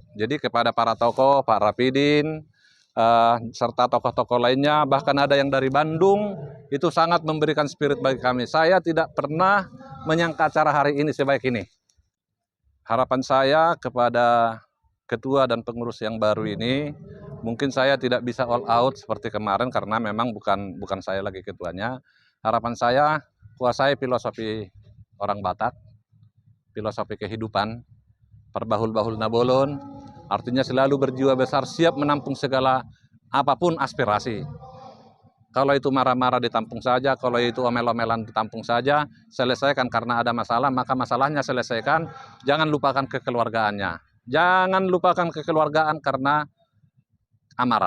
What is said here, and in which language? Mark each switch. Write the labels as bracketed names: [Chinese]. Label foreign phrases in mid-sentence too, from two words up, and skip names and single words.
[Indonesian] Jadi kepada para tokoh, Pak Rapidin, serta tokoh-tokoh lainnya, bahkan ada yang dari Bandung, itu sangat memberikan spirit bagi kami. Saya tidak pernah menyangka acara hari ini sebaik ini. Harapan saya kepada ketua dan pengurus yang baru ini, mungkin saya tidak bisa [English] all out [Indonesian] seperti kemarin karena memang bukan saya lagi ketuanya. Harapan saya kuasai filosofi orang Batak, filosofi kehidupan, [Batak Toba] perbahul-bahul nabolon, [Indonesian] artinya selalu berjiwa besar, siap menampung segala apapun aspirasi. Kalau itu marah-marah ditampung saja, kalau itu omel-omelan ditampung saja, selesaikan karena ada masalah, maka masalahnya selesaikan, jangan lupakan kekeluargaannya. Jangan lupakan kekeluargaan karena amarah.